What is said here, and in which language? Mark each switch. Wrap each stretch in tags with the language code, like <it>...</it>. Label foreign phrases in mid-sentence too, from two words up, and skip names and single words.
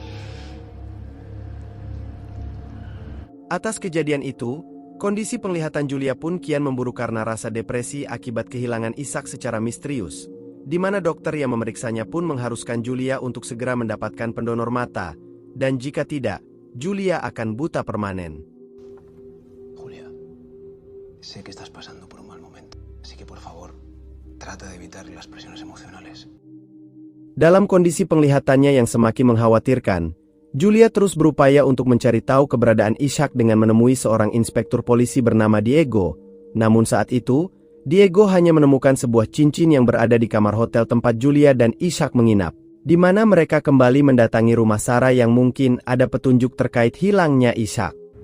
<id>Atas kejadian itu, kondisi penglihatan Julia pun kian memburuk karena rasa depresi akibat kehilangan Ishak secara misterius, di mana dokter yang memeriksanya pun mengharuskan Julia untuk segera mendapatkan pendonor mata, dan jika tidak, Julia akan buta permanen.</id> <es>Julia, sé que estás pasando por un mal momento, así que por favor, trata de evitar las presiones emocionales.</es> <id>Dalam kondisi penglihatannya yang semakin mengkhawatirkan, Julia terus berupaya untuk mencari tahu keberadaan Ishak dengan menemui seorang inspektur polisi bernama Diego. Namun saat itu, Diego hanya menemukan sebuah cincin yang berada di kamar hotel tempat Julia dan Ishak menginap, di mana mereka kembali mendatangi rumah Sarah yang mungkin ada petunjuk terkait hilangnya Ishak.</id>